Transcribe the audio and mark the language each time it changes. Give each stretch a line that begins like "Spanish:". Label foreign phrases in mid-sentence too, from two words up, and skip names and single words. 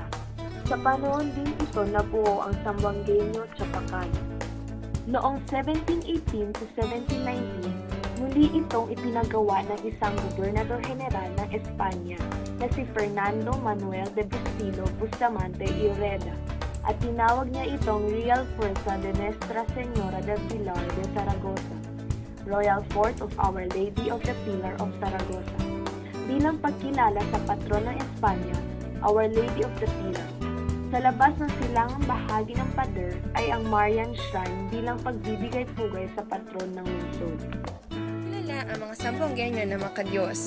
Filipino: Sa panahon din ito nabuo ang Zamboangueño Chapacano. Noong 1718 to 1719, muli itong ipinagawa ng isang gobernador general ng Espanya na si Fernando Manuel de Bustillo Bustamante y Ureda at tinawag niya itong Real Fuerza de Nuestra Señora del Pilar de Zaragoza,
English: Royal Fort of Our Lady of the Pilar of Zaragoza,
Filipino: bilang pagkilala sa patron ng Espanya, Our Lady of the Pilar. Sa labas ng silangang bahagi ng pader ay ang Marian Shrine bilang pagbibigay-pugay sa patron ng lungsod. Kilala ang mga Zamboangueño na mga Diyos.